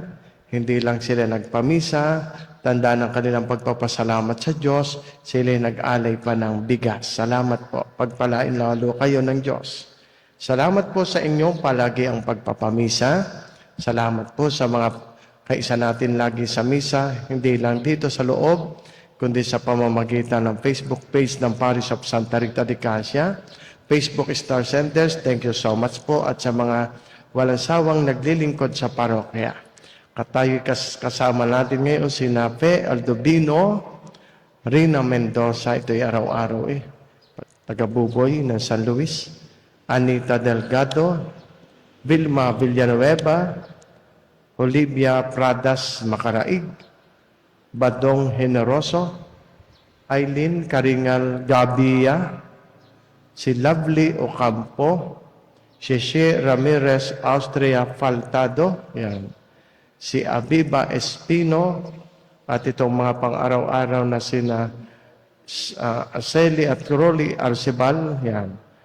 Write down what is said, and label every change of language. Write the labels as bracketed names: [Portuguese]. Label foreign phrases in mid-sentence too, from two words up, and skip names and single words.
[Filipino] Hindi lang sila nagpamisa, tanda ng kanilang pagpapasalamat sa Diyos, sila nag-alay pa ng bigas. Salamat po. Pagpalain lalo kayo ng Diyos. Salamat po sa inyong palagi ang pagpapamisa. Salamat po sa mga kaisa natin lagi sa misa, hindi lang dito sa loob, kundi sa pamamagitan ng Facebook page ng Parish of Santa Rita de Casia, Facebook Star Centers, [English] thank you so much [Filipino] po, at sa mga walang sawang naglilingkod sa parokya. Katayo kasama natin ngayon si Nape Aldobino, Rina Mendoza, ito'y araw-araw taga-Buboy ng San Luis, Anita Delgado, Vilma Villanueva, Olivia Pradas Macaraig, Badong Generoso, Aileen Karingal Gabia, si Lovely Ocampo, Sheshe Ramirez Austria Faltado, yan. Si Abiba Espino, at itong mga pang-araw-araw na sina Aseli at Crowley Arcibal, yan.